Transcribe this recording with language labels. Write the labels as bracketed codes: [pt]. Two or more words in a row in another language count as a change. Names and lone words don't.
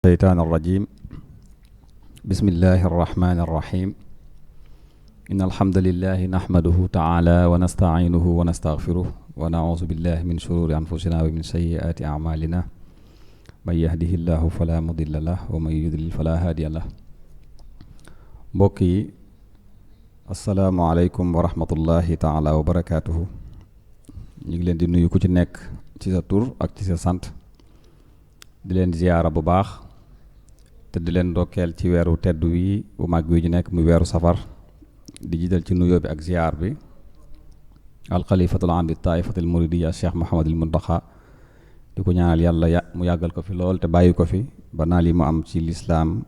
[ar] الشيطان الرجيم بسم الله الرحمن الرحيم إن الحمد لله نحمده تعالى ونستعينه ونستغفره ونعوذ بالله من شرور أنفسنا ومن سيئات أعمالنا من يهده الله فلا مضل له ومن يضلل فلا هادي له [wo] mbokk yi [ar] السلام عليكم ورحمة الله تعالى وبركاته [wo] ñu ngi leen di nuyu ku ci nekk ci sa tur ak ci sa sant di leen ziyaara bu baax te di leen ndokkeel ci weeru tedd wi bu mag wi ñu nekk muy weeru safar di jiital ci nuyoo bi ak ziyaar bi [ar] الخليفة العام [wo] di [ar] الطائفة المريدية [wo] cheikh Mouhamadul Muntaxa di ko ñaanal yàlla mu yàggal ko fi lool te bàyyi ko fi ba naal yi mu am ci lislaam